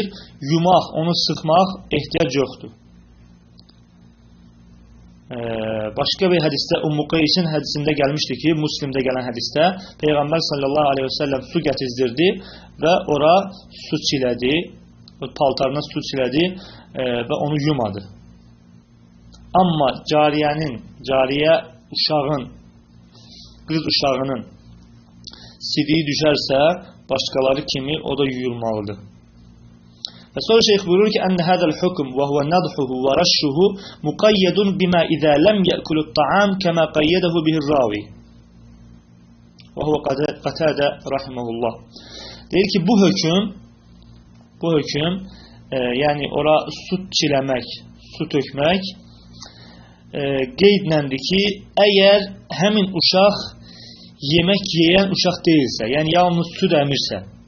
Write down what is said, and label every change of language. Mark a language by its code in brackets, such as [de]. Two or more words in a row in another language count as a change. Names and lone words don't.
[az] Yumaq, onu sıxmaq ehtiyac yoxdur. Başqa bir hədisdə Ummu Qeysin hədisində gəlmişdi ki, Müslimdə gələn hədisdə Peyğəmbər [ar] صلى الله عليه وسلم [az] su gətizdirdi və ora su çilədi, paltarına su çilədi və onu yumadı. Amma cariyə uşağın, qız uşağının sidiyi düşərsə, başqaları kimi o da yuyulmalıdır. Və sonra şeyx buyurur ki, [ar] "أن هذا الحكم وهو نضحه ورشه مقيد بما إذا لم يأكل الطعام كما قيده به الراوي." وهو قتادة رحمه الله. [az] Deyir ki, bu hökm yəni ora su çiləmək, su tökmək qeydləndir ki, əgər həmin uşaq yemək yeyən uşaq deyilsə, yəni yalnız süd əmirsə.